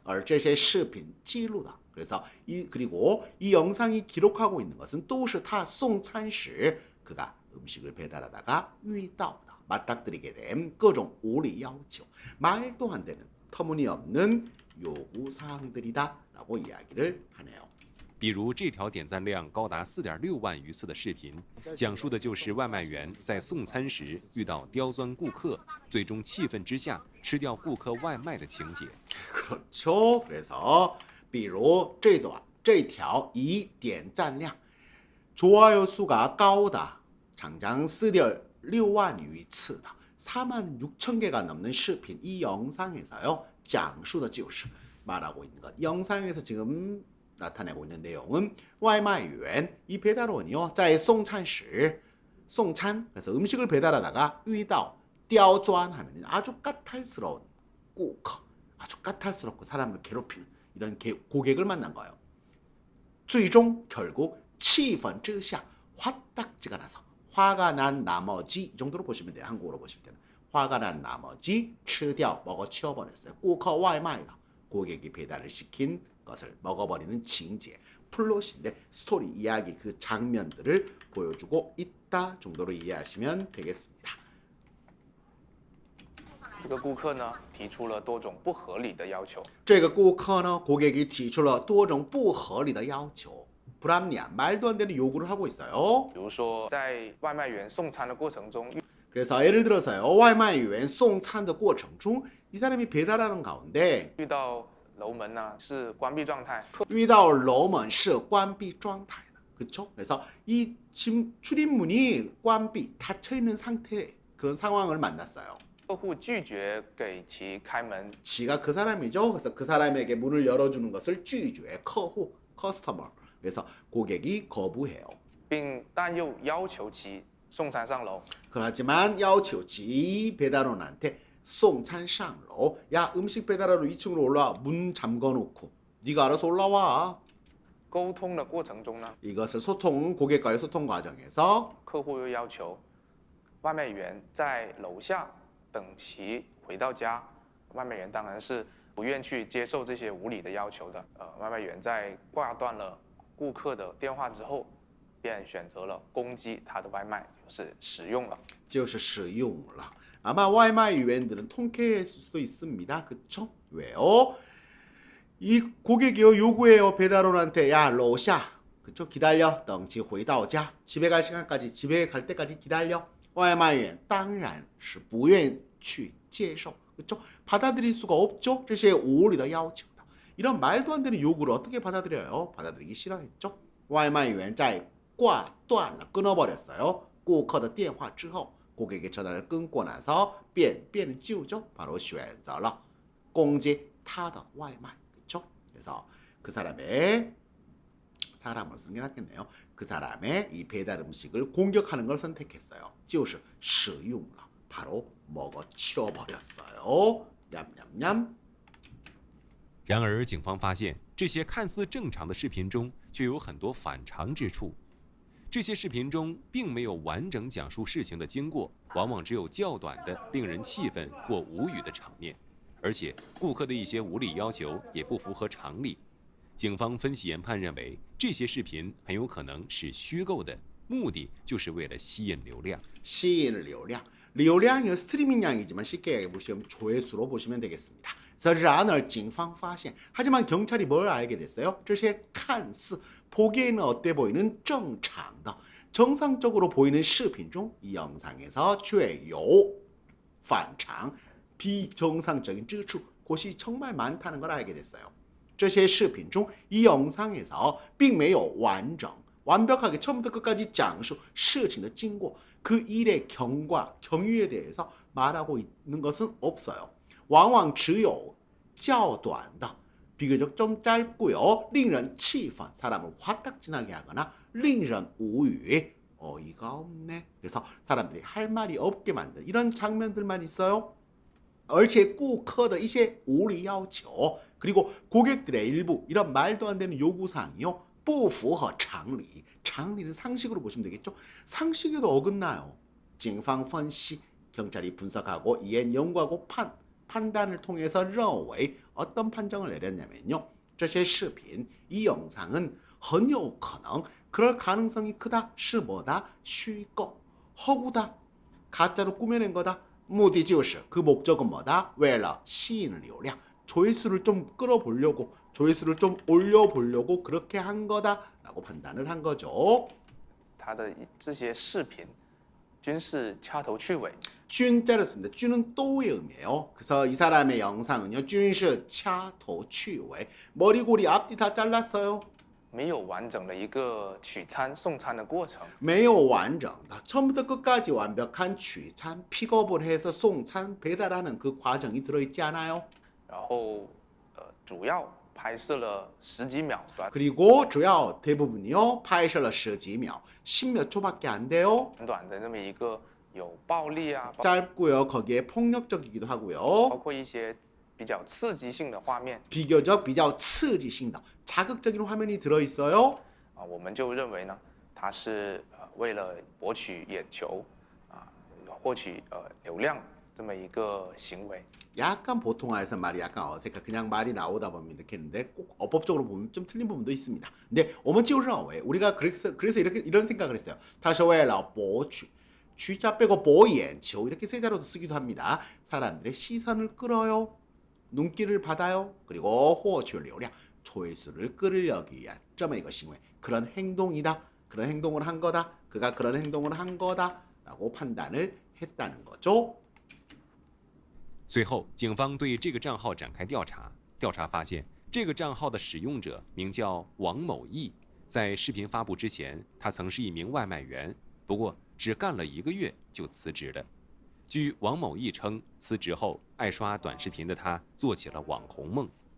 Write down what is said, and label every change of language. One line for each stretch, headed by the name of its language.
Chinese: 而这些视频记录的
Korean: 그래서 그리고 이 영상이 기록하고 있는 것은
Chinese: 都是他送餐时
Korean: 그가 음식을 배달하다가
Chinese: 遇到的
Korean: 맞닥뜨리게 된
Chinese: 各种无理要求
Korean: 말도 안 되는 터무니없는 요구사항들이다 라고 이야기를 하네요.
Chinese: 比如这条点赞量高达4.6万余次的视频，讲述的就是外卖员在送餐时遇到刁钻顾客，最终气愤之下吃掉顾客外卖的情节。
Korean: 그렇죠. 그래서
Chinese: 比如这条
Korean: 이
Chinese: 点赞量
Korean: 좋아요 수가
Chinese: 高达
Korean: 장장
Chinese: 4.6万余次的
Korean: 4만 6천 개가 넘는
Chinese: 视频
Korean: 이 영상에서요.
Chinese: 讲述的就是
Korean: 말하고 있는 것. 영상에서 지금 나타내고 있는 내용은
Chinese: 外卖员
Korean: 이 배달원이요.
Chinese: 在送餐时 送餐
Korean: 그래서 음식을 배달하다가
Chinese: 遇到 刁钻
Korean: 하면 아주 까탈스러운
Chinese: 顾客
Korean: 아주 까탈스럽고 사람을 괴롭히는 이런 고객을 만난 거예요.
Chinese: 最终
Korean: 결국
Chinese: 气愤之下
Korean: 화딱지가 나서 화가 난 나머지 이 정도로 보시면 돼요. 한국어로 보실 때는 화가 난 나머지
Chinese: 吃掉
Korean: 먹어치워버렸어요.
Chinese: 顾客外卖的
Korean: 고객이 배달을 시킨 것을 먹어버리는 징제 플롯인데 스토리 이야기 그 장면들을 보여주고 있다 정도로 이해하시면 되겠습니다.
Chinese: 这个顾客呢提出了多种不合理的要求。这个顾客呢
Korean: 고객이
Chinese: 提出了多种不合理的要求
Korean: 불합리한 말도 안 되는 요구를 하고 있어요.
Chinese: 比如说在外卖员送餐的过程中
Korean: 그래서 예를 들어서요.
Chinese: 外卖员送餐的过程中
Korean: 이 사람이 배달하는 가운데
Chinese: 遇到楼门呢是关闭状态，遇到楼门是关闭状态的
Korean: 그렇죠? 그래서 이 출입문이
Chinese: 关闭
Korean: 닫혀 있는 상태 그런 상황을 만났어요.
Chinese: 客户拒绝给其开门，
Korean: 지가 그 사람이죠. 그래서 그 사람에게 문을 열어주는 것을
Chinese: 拒绝 客户
English: customer
Korean: 그래서 고객이 거부해요.
Chinese: 但又要求其送餐上楼。
Korean: 그렇지만
Chinese: 要求
Korean: 지 배달원한테
Chinese: 送餐上楼
Korean: 야 음식 배달하러 2층으로 올라와 문 잠궈놓고 네가 알아서 올라와.
Chinese: 沟通的过程中呢，
Korean: 이것을 고객과의 소통 과정에서
Chinese: 客户又要求外卖员在楼下等其回到家。外卖员当然是不愿去接受这些无理的要求的。外卖员在挂断了顾客的电话之后，便选择了攻击他的外卖，就是使用了。就是使用了.
Korean: 아마 外卖员들은 통쾌했을 수도 있습니다. 그쵸? 왜요? 이 고객이요 요구해요 배달원한테 야 러시아 그쪽 기다려
Chinese: 等其回到家
Korean: 집에 갈 시간까지 집에 갈 때까지 기다려
Chinese: 外卖员当然是不愿去接受
Korean: 그렇죠? 받아들일 수가 없죠.
Chinese: 这些无理的要求
Korean: 이런 말도 안 되는 요구를 어떻게 받아들여요? 받아들이기 싫어했죠.
Chinese: 外卖员在挂断了
Korean: 끊어버렸어요.
Chinese: 顾客的电话之后
Korean: 고객의 전화를 끊고 나서 变는 지우죠. 바로
Chinese: 选择了攻击他的外卖
Korean: 그렇죠? 그래서 그 사람의 사람으로 쓰는 게 낫겠네요. 그 사람의 이 배달 음식을 공격하는 걸 선택했어요.
Chinese: 就是使用了
Korean: 바로 먹어치워 버렸어요. 냠냠냠.
Chinese: 然而，警方发现这些看似正常的视频中，却有很多反常之处。这些视频中并没有完整讲述事情的经过，往往只有较短的令人气愤或无语的场面，而且顾客的一些无理要求也不符合常理。警方分析研判认为，这些视频很有可能是虚构的，目的就是为了吸引流量。吸引流量.
Korean: 流量은 스트리밍 양이지만 쉽게 보시면 조회수로 보시면 되겠습니다. 그래서
Chinese: 然而警方发现
Korean: 하지만 경찰이 뭘 알게 됐어요?
Chinese: 这些看似
Korean: 보기에는 어때 보이는
Chinese: 正常的
Korean: 정상적으로 보이는
Chinese: 视频中
Korean: 이 영상에서
Chinese: 却有反常
Korean: 비정상적인
Chinese: 之处
Korean: 곳이 정말 많다는 걸 알게 됐어요.
Chinese: 这些视频中
Korean: 이 영상에서
Chinese: 并没有完整
Korean: 완벽하게 처음부터 끝까지
Chinese: 讲述 事情的经过
Korean: 그 일의 경과, 경위에 대해서 말하고 있는 것은 없어요.
Chinese: 往往只有较短的
Korean: 비교적 좀 짧고요.
Chinese: 令人气愤
Korean: 사람을 화딱지나게 하거나
Chinese: 令人无语
Korean: 어이가 없네. 그래서 사람들이 할 말이 없게 만든 이런 장면들만 있어요.
Chinese: 而且顾客的一些无理要求
Korean: 그리고 고객들의 일부 이런 말도 안 되는 요구사항이요.
Chinese: 不符合常理
Korean: 常理는 상식으로 보시면 되겠죠. 상식에도 어긋나요.
Chinese: 警方分析
Korean: 경찰이 분석하고 이에 연구하고 판단을 통해서
Chinese: 认为
Korean: 어떤 판정을 내렸냐면요.
Chinese: 这些视频
Korean: 이 영상은
Chinese: 很有可能
Korean: 그럴 가능성이 크다. 是뭐다?
Chinese: 虚构
Korean: 허구다. 가짜로 꾸며낸 거다.
Chinese: 目的就是
Korean: 그 목적은 뭐다?
Chinese: 为了吸引流量
Korean: 조회수를 좀 끌어보려고 조회수를 좀 올려보려고 그렇게 한 거다라고 판단을 한 거죠.
Chinese: 他的这些视频均是掐头去尾.
Korean: 쭌자를 씁니다. 쭌은 또의 의미예요. 그래서 이 사람의 영상은요.
Chinese: 均是掐头去尾
Korean: 머리골이 앞뒤 다 잘랐어요.
Chinese: 没有完整的一个取餐送餐的过程. 没有完整的
Korean: 처음부터 끝까지 완벽한 취찬 픽업을 해서 송찬 배달하는 그 과정이 들어있지 않아요.
Chinese: 然后主要拍摄了十几秒
Korean: 그리고 주요 대부분이요.
Chinese: 拍摄了十几秒
Korean: 10몇 초밖에 안 돼요.
Chinese: 短短的这么一个有暴力啊
Korean: 짧고요. 거기에 폭력적이기도 하고요.
Chinese: 包括一些比较刺激性的画面.
Korean: 비교적
Chinese: 比较刺激性的
Korean: 자극적인 화면이 들어 있어요.
Chinese: 我们就认为呢，它是为了博取眼球获取流量这么一个行为.
Korean: 약간 보통화해서 말이 약간 어색해. 그냥 말이 나오다 보면 이렇게 했는데 꼭 어법적으로 보면 좀 틀린 부분도 있습니다. 근데
Chinese: 我们就认为
Korean: 우리가 그래서 이런 생각을 했어요.
Chinese: 它是为了博取
Korean: 취자 빼고
Chinese: 博眼球
Korean: 이렇게 세 자로도 쓰기도 합니다. 사람들의 시선을 끌어요. 눈길을 받아요. 그리고
Chinese: 获取流量
Korean: 조회수를 끌으려기 위한
Chinese: 这么一个行为
Korean: 그런 행동이다. 그런 행동을 한 거다. 그가 그런 행동을 한 거다라고 판단을 했다는 거죠.
Chinese: 随后，警方对这个账号展开调查。调查发现，这个账号的使用者名叫王某义。在视频发布之前，他曾是一名外卖员，不过只干了1个月就辞职了。据王某义称，辞职后爱刷短视频的他做起了网红梦。